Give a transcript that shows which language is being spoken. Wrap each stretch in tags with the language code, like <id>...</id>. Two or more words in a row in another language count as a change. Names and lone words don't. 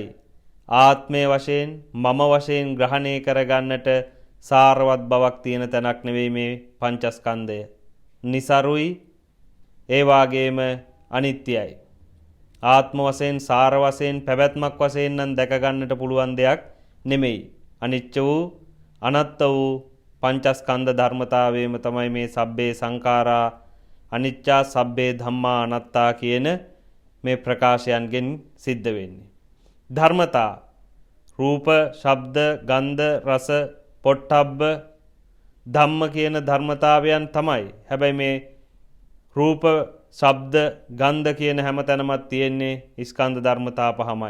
<si>ආත්මය වශයෙන් මම වශයෙන් ග්‍රහණය කරගන්නට සාරවත් බවක් තියෙන තැනක් නෙවෙයි මේ පංචස්කන්ධය. નિසරුයි ඒ වාගේම අනිත්‍යයි. ආත්ම වශයෙන් සාර වශයෙන් පැවැත්මක් වශයෙන් නම් දැක ගන්නට පුළුවන් දෙයක් නෙමෙයි. අනිච්ච වූ අනත්ත වූ පංචස්කන්ධ ධර්මතාවයම තමයි මේ</si> <pi>සබ්බේ සංඛාරා අනිච්චා සබ්බේ ධම්මා අනත්තා</pi> <si>කියන මේ ප්‍රකාශයන්ගෙන් සිද්ධ වෙන්නේ. ධර්මතා රූප, ශබ්ද, ගන්ධ, රස, පොට්ටබ්බ ධම්ම කියන ධර්මතාවයන් තමයි. හැබැයි මේ රූප, ශබ්ද, ගන්ධ කියන හැම තැනමත් තියෙන්නේ ස්කන්ධ ධර්මතා පහමයි.</si>